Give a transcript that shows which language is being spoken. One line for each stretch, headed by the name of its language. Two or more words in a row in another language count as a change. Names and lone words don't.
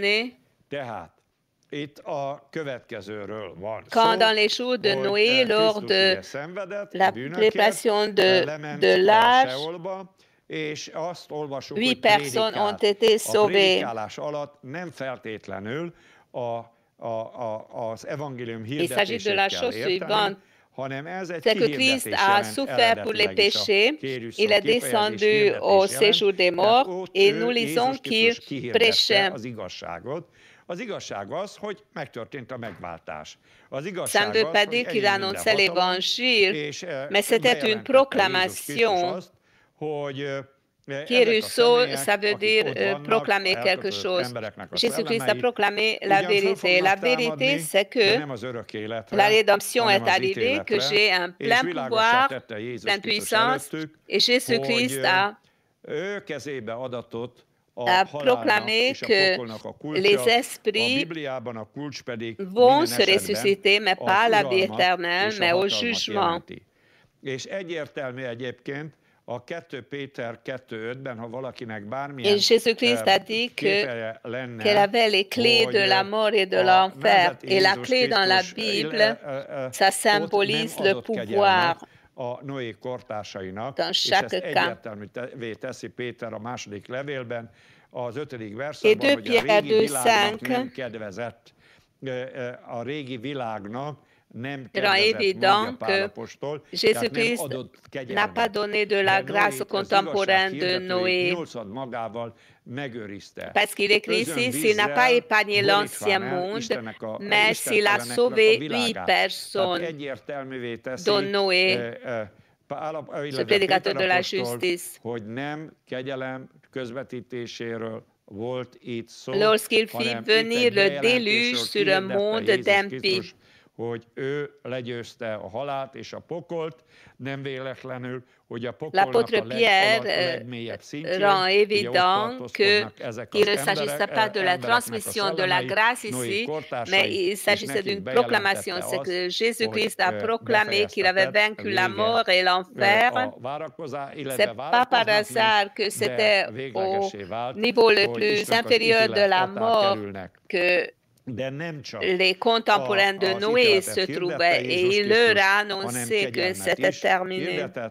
Hungarian: Tehát itt a következőről van szó, hogy Krisztus ugye szenvedett a bűnökért, lement a Seolba, és azt olvasjuk, hogy prédikált. A prédikálás alatt nem feltétlenül az evangélium hirdetését kell érteni, hanem ez egy kihirdetés jelent eredetileg is.
French: Il est descendu au séjour des morts, et nous lisons qu'il prêchait.
Hungarian: Az igazságot. Az igazság az, hogy megtörtént a megváltás. Az igazság az,
French: pedig qu'il annonçait l'évangile, mais c'était une proclamation. Kérőszó, ça veut dire proclamer quelque chose. Jésus-Christ a proclamé la vérité. La vérité, c'est que la rédemption est arrivée, que j'ai un plein pouvoir, pleine puissance, et Jésus-Christ a proclamé que les esprits vont se ressusciter, mais pas à la vie éternelle, mais au jugement.
Hungarian: És egyértelmű egyébként a 2 Péter 2:5-ben, ha valakinek bármilyen
French: Jésus-Christ a dit qu'elle avait les clés de la mort et de l'enfer. Et la clé dans la Bible, ça symbolise le pouvoir
Hungarian: a Noé kortársainak,
French: dans
Hungarian: és
French: chaque
Hungarian: ezt egyértelművé teszi Péter a második levélben, az 5. verszakban, hogy a régi világnak nem kedvezett, a régi világnak nem kedvezett, mondja Pál apostol, tehát nem adott kegyelmet.
French: N'a pas donné de la grâce contemporaine de Noé. Parce qu'il écrit ici, s'il n'a pas épargné l'ancien monde, mais s'il a sauvé 8 personnes, dont Noé, ce prédicateur de la justice.
Hungarian: Hogy nem kegyelem közvetítéséről volt itt szó,
French: lorsqu'il fit venir le déluge sur un monde d'impies,
Hungarian: hogy ő legyőzte a halált és a pokolt, nem véletlenül, hogy a pokolnak a legmélyebb szintjén,
French: rend évident qu'il ne s'agissait pas de la transmission de la grâce ici, mais il s'agissait d'une proclamation. C'est que Jésus-Christ a proclamé qu'il avait vaincu la mort et l'enfer. C'est pas par hasard que c'était au niveau le plus inférieur de la mort que les contemporains de Noé se trouvaient et il leur a annoncé que c'était terminé.